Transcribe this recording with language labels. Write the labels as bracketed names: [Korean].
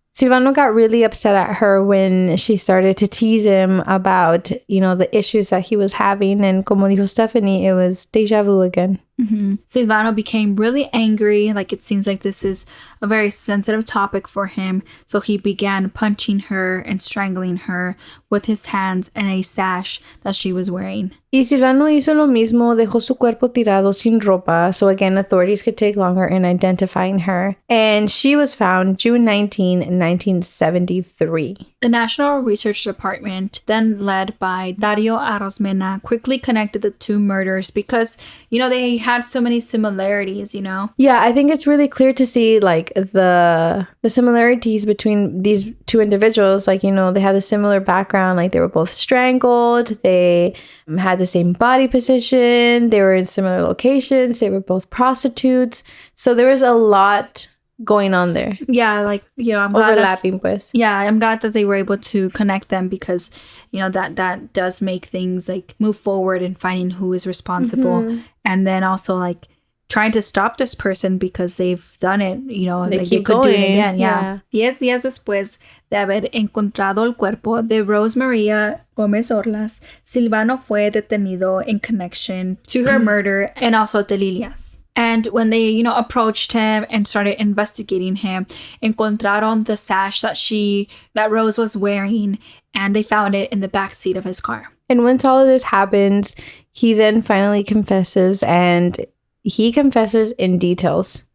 [English] Silvano got really upset at her when she started to tease him about, you know, the issues that he was having. And [Spanish] como dijo Stephanie, [English] it was deja vu again. Mm-hmm. Silvano became really angry. Like, it seems like this is a very sensitive topic for him. So he began punching her and strangling her with his hands and a sash that she was wearing. [Spanish] Y Silvano hizo lo mismo, dejó su cuerpo tirado sin ropa. [English] So again, authorities could take longer in identifying her. And she was found June 19, 1973. The National Research Department, then led by Dario Arozmena, quickly connected the two murders because, you know, they had so many similarities, you know? Yeah, I think it's really clear to see, like, the similarities between these two individuals. Like, you know, they had a similar background. Like, they were both strangled. They had the same body position. They were in similar locations. They were both prostitutes. So there was a lot going on there. Yeah, like, you know, I'm glad overlapping, pues. Yeah, I'm glad that they were able to connect them because, you know, that does make things like move forward in finding who is responsible. Mm-hmm. And then also like trying to stop this person because they've done it, you know, they like keep they could going. Do it again. Yeah. [Spanish] 10 días después de haber encontrado el cuerpo de Rose Maria Gomez Orlas, Silvano fue detenido [English] in connection to her murder and also Delilia's. And when they, you know, approached him and started investigating him, [Spanish] encontraron [English] the sash that Rose was wearing, and they found it in the backseat of his car. And once all of this happens, he then finally confesses, and he confesses in details.